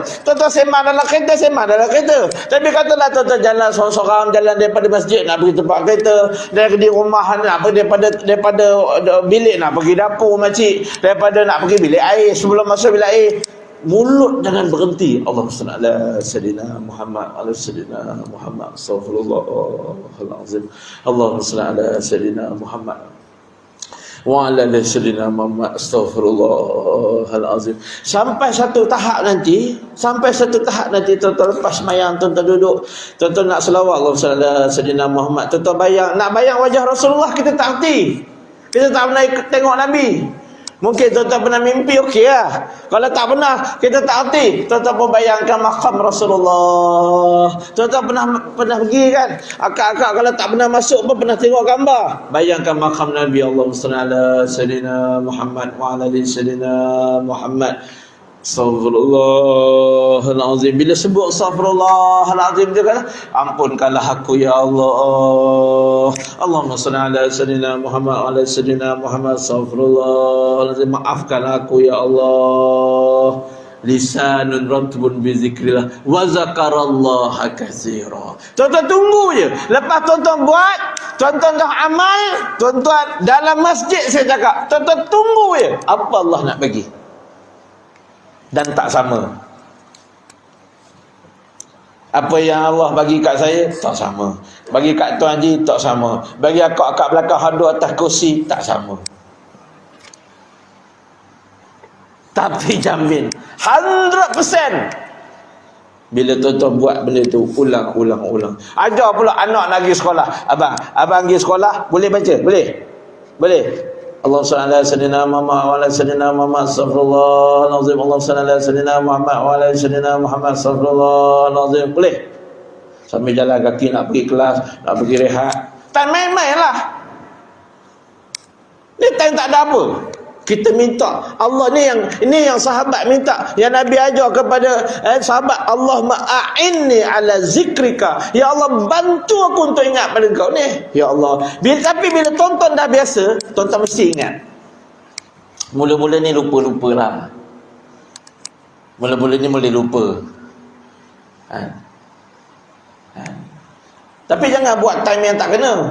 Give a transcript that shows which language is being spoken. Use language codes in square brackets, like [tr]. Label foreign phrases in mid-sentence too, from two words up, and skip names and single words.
[ms] Tuan-tuan sembang dalam kereta, Tapi katalah tuan-tuan jalan sorang-sorang, jalan daripada masjid nak pergi tempat kereta, dari rumah nak pergi daripada bilik nak pergi dapur makcik, daripada nak pergi bilik air, sebelum masuk bilik air, mulut jangan berhenti. [ar] اللهم صل على سيدنا محمد على سيدنا محمد، أستغفر الله العظيم. اللهم صل على سيدنا محمد وعلى سيدنا محمد, astaghfirullahalazim. [ms] Sampai satu tahap nanti tuan-tuan lepas sembahyang, tuan-tuan duduk, tuan-tuan nak selawat [ar] اللهم صل على سيدنا محمد, [ms] tuan-tuan nak bayang wajah Rasulullah, kita tak erti. Kita tak pernah tengok Nabi. Mungkin tuan-tuan pernah mimpi, okey lah. Kalau tak pernah, kita tak erti. Tuan-tuan pun bayangkan makam Rasulullah. Tuan-tuan pernah pergi kan? Akak-akak kalau tak pernah masuk pun pernah tengok gambar. Bayangkan makam Nabi. [ar] اللهم صل على سيدنا محمد وعلى سيدنا محمد, astaghfirullahalazim. [ms] Bila sebut astaghfirullahalazim, dia kata, ampunkanlah aku [ar] يا الله. اللهم صل على سيدنا محمد وعلى سيدنا محمد, astaghfirullahalazim. [ms] Maafkan aku [ar] يا الله. لسان رطب بذكر الله وذكر الله كثيرا. [ms] Tuan-tuan tunggu je. Lepas tuan-tuan buat, tuan-tuan dah amal, tuan-tuan dalam masjid saya cakap, tuan-tuan tunggu je apa Allah nak bagi. Dan tak sama. Apa yang Allah bagi kat saya tak sama. Bagi kat Tuan Haji tak sama. Bagi akak-akak belakang hadir atas kursi tak sama. Tapi jamin 100% bila tuan-tuan buat benda tu ulang. Ajar pula anak nak pergi sekolah. Abang pergi sekolah, boleh baca? Boleh. [ar] الله صل على سيدنا محمد وعلى سيدنا محمد، أستغفر الله العظيم. الله صل على سيدنا محمد وعلى سيدنا محمد, astaghfirullahalazim. [ms] Boleh. Sambil jalan kaki nak pergi kelas, nak pergi rehat. Time main-main lah. Ni time tak ada apa. Kita minta Allah ni yang sahabat minta, yang Nabi ajar kepada sahabat, [ar] اللهم أعني على ذكرك, يا الله [ms] bantu aku untuk ingat pada Engkau ni [ar] يا الله. [ms] Tapi bila tonton dah biasa, tonton mesti ingat. Mula-mula ni lupa lah. Mula-mula ni boleh lupa. Tapi jangan buat time yang tak kena.